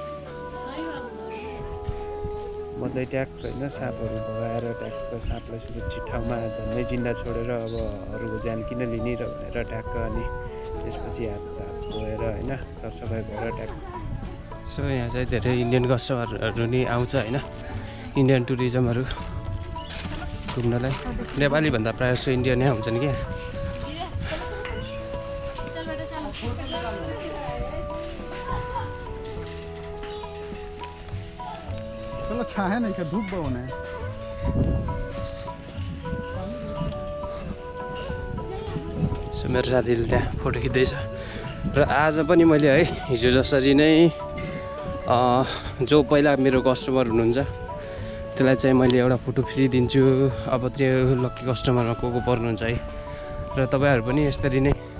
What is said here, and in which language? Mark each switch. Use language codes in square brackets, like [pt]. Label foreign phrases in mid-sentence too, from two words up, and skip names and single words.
[ne] म चाहिँ ट्याक्क होइन साँपहरू भगाएर ट्याक्क साँपलाई सुरक्षित ठाउँमा झन्डै जिन्दा छोडेर अब अरूको ज्यान किन लिने र भनेर ट्याक्क अनि त्यसपछि हात साफ धोएर होइन सरसफाइ भएर ट्याक्क सो यहाँ चाहिँ धेरै [en] Indian customers [ne] नि आउँछ होइन [en] Indian tourisms [ne] घुम्नलाई नेपालीभन्दा प्रायः जस्तो इन्डियनै आउँछन् क्या [hi] छाया नहीं क्या धूप बहुत है [ne] सो मेरो साथीले त्यहाँ फोटो खिच्दैछ र आज पनि मैले है हिजो जसरी नै जो पहिला मेरो कस्टमर हुनुहुन्छ त्यसलाई चाहिँ मैले एउटा [en] photo free [ne] दिन्छु अब त्यो [en] lucky customer [ne] को पर्नुहुन्छ है र तपाईँहरू पनि यसरी नै